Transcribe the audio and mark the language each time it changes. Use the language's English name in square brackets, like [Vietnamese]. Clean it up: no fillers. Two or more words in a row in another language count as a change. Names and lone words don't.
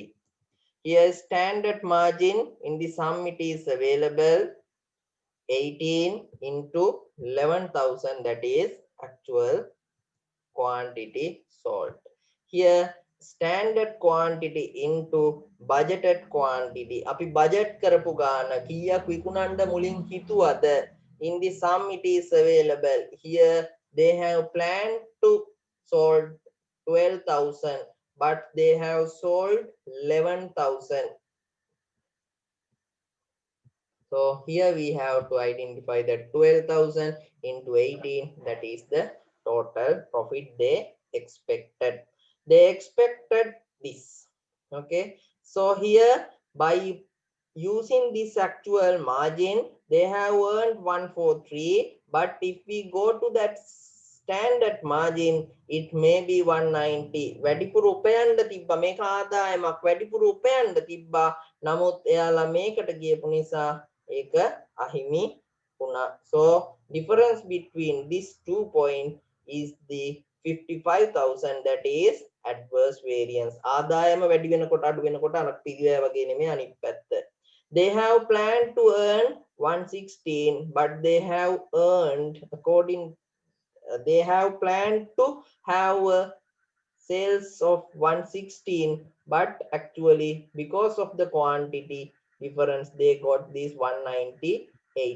[English] Here standard margin in the sum it is available 18 into 11,000, that is actual quantity sold. Here standard quantity into budgeted quantity. [Sinhala] අපි budget කරපු ගාන කීයක් විකුණන්න මුලින් හිතුවද? [English] In the sum it is available. Here they have planned to sold 12,000, but they have sold 11,000. So here we have to identify that 12,000 into 18, that is the total profit they expected. They expected this. Okay, so here by using this actual margin they have earned 143, but if we go to that standard margin it may be 190. [Sinhala] වැඩිපුර උපයන්න තිබ්බා මේක ආදායමක් වැඩිපුර උපයන්න තිබ්බා නමුත් එයාලා මේකට ගියපු නිසා ඒක අහිමි වුණා. [English] So difference between these 2 points is the 55,000, that is adverse variance. [Sinhala] ආදායම වැඩි වෙනකොට අඩු වෙනකොට අර පිළිවෙල වගේ නෙමෙයි අනිත් පැත්ත. [English] They have planned to earn 116, but they have earned according they have planned to have sales of 116, but actually because of the quantity difference they got this 198.